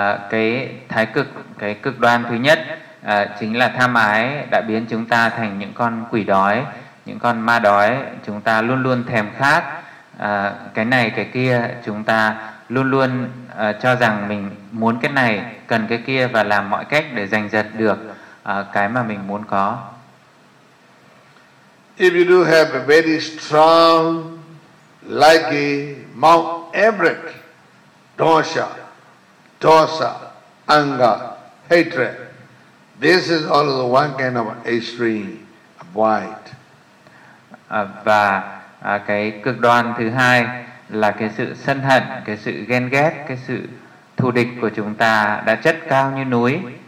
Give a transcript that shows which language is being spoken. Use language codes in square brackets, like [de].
[vi] Cái thái cực, cái cực đoan thứ nhất chính là tham ái đã biến chúng ta thành những con quỷ đói, những con ma đói. Chúng ta luôn luôn thèm khát cái này cái kia, chúng ta luôn luôn cho rằng mình muốn cái này, cần cái kia và làm mọi cách để giành giật được cái mà mình muốn có. [en] If you do have a very strong like a Mount Everest dosha, dosa, anger, hatred. This is all the one kind of extreme, avoid. [vi] Và cái cực đoan thứ hai là cái sự sân hận, cái sự ghen ghét, cái sự thù địch của chúng ta đã chất cao như núi.